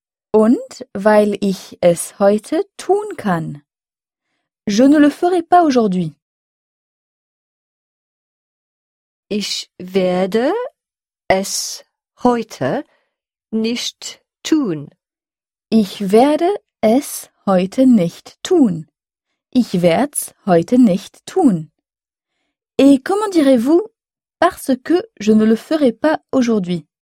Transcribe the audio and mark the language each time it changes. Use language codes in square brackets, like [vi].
[de] Und weil ich es heute tun kann. [fr] Je ne le ferai pas aujourd'hui. [de] Ich werde es heute nicht tun. Ich werde es heute nicht tun. Ich werd's heute nicht tun. [fr] Et comment direz-vous parce que je ne le ferai pas aujourd'hui?